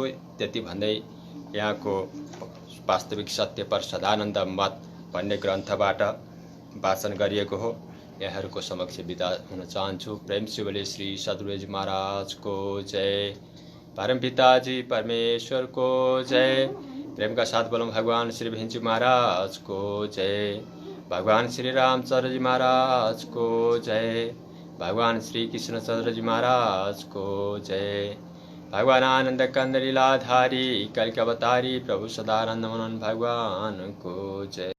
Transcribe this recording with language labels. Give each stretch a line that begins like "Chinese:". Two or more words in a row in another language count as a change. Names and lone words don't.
Nepali: त्यति भन्दै यहाँको वास्तविक सत्य पर सदानन्द मत भन्ने ग्रन्थबाट वाचन गरिएको हो। यहाँहरूको समक्ष बिदा हुन चाहन्छु। प्रेम शिवले श्री सद्गुरुजी महाराजको जय। परमपिताजी परमेश्वरको जय।
Hindi: प्रेम का साथ बोलूं भगवान श्री भिंजी महाराज को जय। भगवान श्री रामचंद्र जी महाराज को जय। भगवान श्री कृष्णचंद्र जी महाराज को जय। भगवान आनंद कंद लीलाधारी कल के अवतारी प्रभु सदानंद मनन भगवान को जय।